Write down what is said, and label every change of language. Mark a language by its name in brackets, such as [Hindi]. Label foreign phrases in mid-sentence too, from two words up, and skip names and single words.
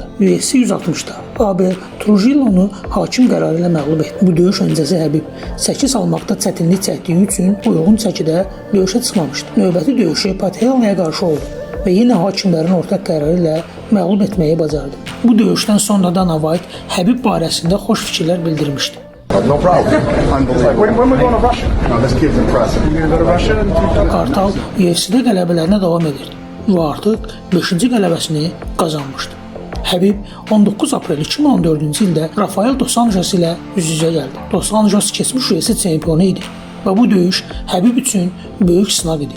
[Azerbaijani] UFC 160-da Abel Trujillo'nu hakim qərarı ilə məğlub etdi. Bu döyüş öncəsi Habib çəki salmaqda çətinlik çəkdiyi üçün uyğun çəkidə döyüşə çıxmamışdı. Növbəti döyüşü Patela'ya qarşı oldu və yenə hakimlərin ortaq qərarı ilə məğlub etməyi bacardı. Bu döyüşdən sonra Dana White Habib barəsində xoş fikirlər bildirmişdi. [English] No problem. Unbelievable. When we going to Russia? No, this kid's impressive. You gonna go to Russia? [Azerbaijani] Kartal UFC-də qələbələrinə davam edirdi və artıq 5-ci qələbəsini qazanmışdı. Habib 19 aprel 2014-cü ildə Rafael Dos Anjos ilə üz-üzə gəldi. Dos Anjos keçmiş UFC çempionu idi və bu döyüş Habib üçün böyük sınaq idi.